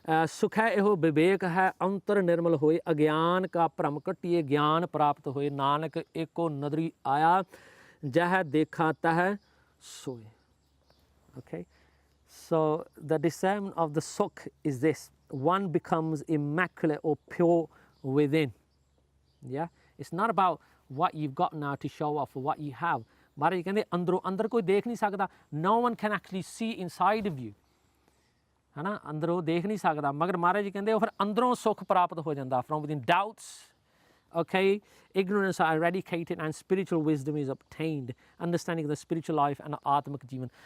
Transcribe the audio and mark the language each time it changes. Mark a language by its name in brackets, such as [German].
[Punjabi] ਸੁਖ ਹੈ ਇਹੋ ਵਿਵੇਕ ਹੈ ਅੰਤਰ ਨਿਰਮਲ ਹੋਏ, ਅਗਿਆਨ ਕਾ ਭਰਮ ਘਟੀਏ ਗਿਆਨ ਪ੍ਰਾਪਤ ਹੋਏ, ਨਾਨਕ ਏਕੋ ਨਦਰੀ ਆਇਆ ਜਹ ਦੇਖਾ ਤਹ ਸੋਏ। [English] Okay, so the discernment of the sukh is this: one becomes immaculate or pure within। Yeah, it's not about what you've got now to show off or what you have। Maharaj [Punjabi] ਕਹਿੰਦੇ ਅੰਦਰੋਂ ਅੰਦਰ ਕੋਈ ਦੇਖ ਨਹੀਂ ਸਕਦਾ। [English] No one can actually see inside of you, [Punjabi] ਹੈ ਨਾ। ਅੰਦਰੋਂ ਦੇਖ ਨਹੀਂ ਸਕਦਾ, ਮਗਰ ਮਹਾਰਾਜ ਜੀ ਕਹਿੰਦੇ ਉਹ ਫਿਰ ਅੰਦਰੋਂ ਸੁੱਖ ਪ੍ਰਾਪਤ ਹੋ ਜਾਂਦਾ। [English] From within doubts Okay, ignorance are eradicated and spiritual wisdom is obtained, understanding the spiritual life and atmic jivan.